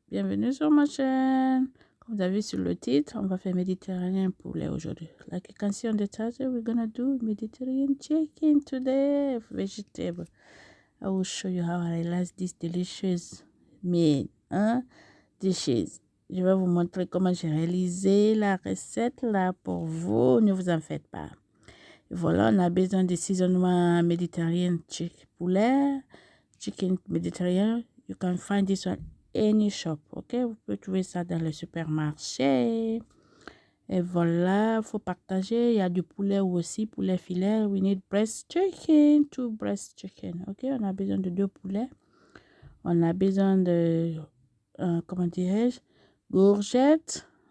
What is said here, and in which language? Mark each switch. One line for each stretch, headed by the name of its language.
French: Bienvenue sur ma chaîne. Comme vous avez vu sur le titre, on va faire méditerranéen poulet aujourd'hui.
English: Like you can see on the title, we're gonna do Mediterranean chicken today, vegetable. I will show you how I realize this delicious meal, dishes.
French: Je vais vous montrer comment j'ai réalisé la recette là pour vous. Ne vous en faites pas. Voilà, on a besoin de assaisonnement méditerranéen poulet, chicken méditerranéen.
English: You can find this on any shop, ok?
French: Vous pouvez trouver ça dans le supermarché. Et voilà, il faut partager. Il y a du poulet aussi, poulet filet.
English: We need breast chicken, 2 breast chicken, ok?
French: On a besoin de 2 poulets. On a besoin de, comment dirais-je, courgettes.